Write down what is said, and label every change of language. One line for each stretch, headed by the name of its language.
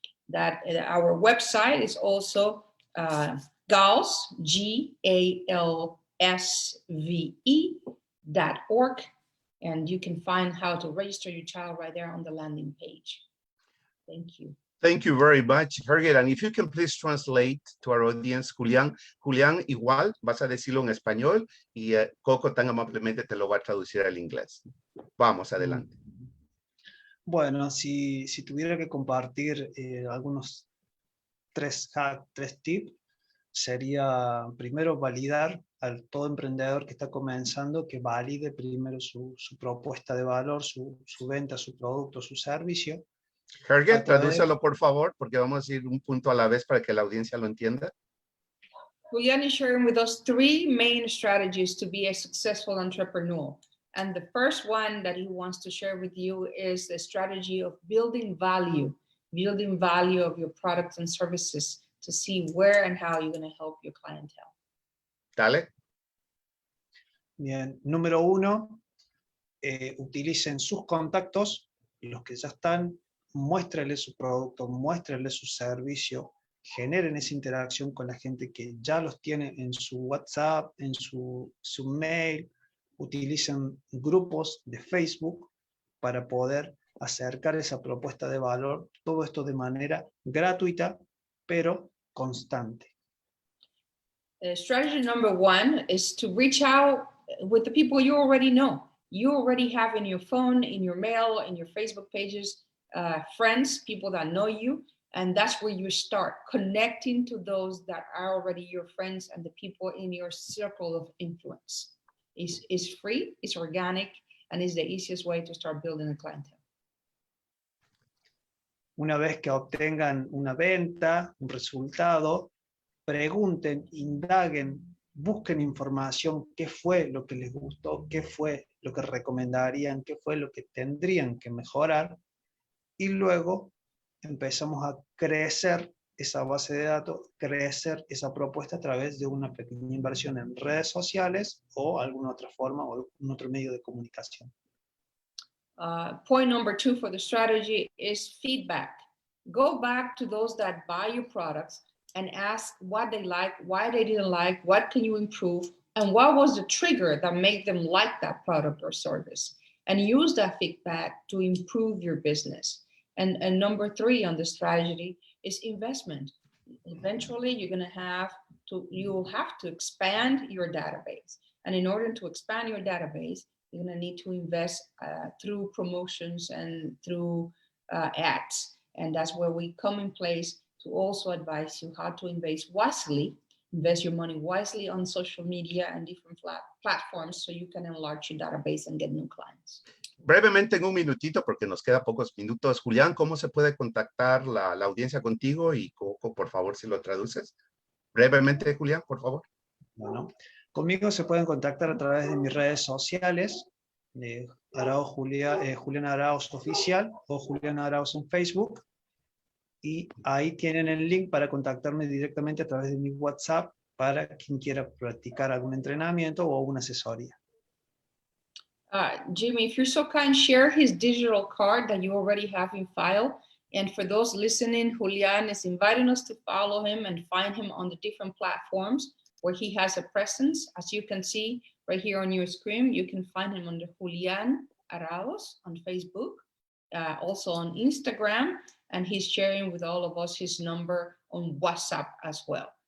English: That our website is also GALS, GALSVE.org. And you can find how to register your child right there on the landing page. Thank you. Thank you very much, Herget. And if you can please translate to our audience, Julián.
Spanish: Julián, igual, vas a decirlo en español y Coco tan amablemente te lo va a traducir al inglés. Vamos, adelante. Bueno, si tuviera que compartir algunos tres tips, sería primero validar al todo emprendedor que está comenzando, que valide primero su propuesta de valor, su venta, su producto, su servicio. Herget, tradúcelo por favor, porque vamos a ir un punto a la vez para que la audiencia lo entienda.
English: Julián is sharing with us 3 main strategies to be a successful entrepreneur. And the first one that he wants to share with you is the strategy of building value of your products and services to see where and how you're going to help your clientele.
Spanish: Dale. Bien, número 1, utilicen sus contactos, los que ya están, muéstrenle su producto, muéstrenle su servicio, generen esa interacción con la gente que ya los tiene en su WhatsApp, en su mail, utilicen grupos de Facebook para poder acercar esa propuesta de valor, todo esto de manera gratuita, pero constante.
English: Strategy number 1 is to reach out with the people you already know. You already have in your phone, in your mail, in your Facebook pages, friends, people that know you, and that's where you start connecting to those that are already your friends and the people in your circle of influence. It's free, it's organic, and it's the easiest way to start building a clientele.
Spanish: Una vez que obtengan una venta, un resultado, pregunten, indaguen, busquen información, qué fue lo que les gustó, qué fue lo que recomendarían, qué fue lo que tendrían que mejorar, y luego empezamos a crecer esa base de datos, crecer esa propuesta a través de una pequeña inversión en redes sociales o alguna otra forma o un otro medio de comunicación.
English: Point number 2 for the strategy is feedback. Go back to those that buy your products and ask what they like, why they didn't like, what can you improve, and what was the trigger that made them like that product or service. And use that feedback to improve your business. And number 3 on the strategy is investment. Eventually, you'll have to expand your database. And in order to expand your database, you're going to need to invest through promotions and through ads. And that's where we come in place to also advise you how to invest your money wisely on social media and different platforms so you can enlarge your database and get new clients.
Spanish: Brevemente, en un minutito, porque nos queda pocos minutos. Julián, ¿cómo se puede contactar la audiencia contigo? Y Coco, por favor, si lo traduces. Brevemente, Julián, por favor. Bueno, conmigo se pueden contactar a través de mis redes sociales, Julián Arauz Oficial o Julián Arauz en Facebook. Y ahí tienen el link para contactarme directamente a través de mi WhatsApp para quien quiera practicar algún entrenamiento o una asesoría.
English: Jimmy, if you're so kind, share his digital card that you already have in file. And for those listening, Julián is inviting us to follow him and find him on the different platforms where he has a presence. As you can see right here on your screen, you can find him under Julián Arauz on Facebook, also on Instagram, and he's sharing with all of us his number on WhatsApp as well.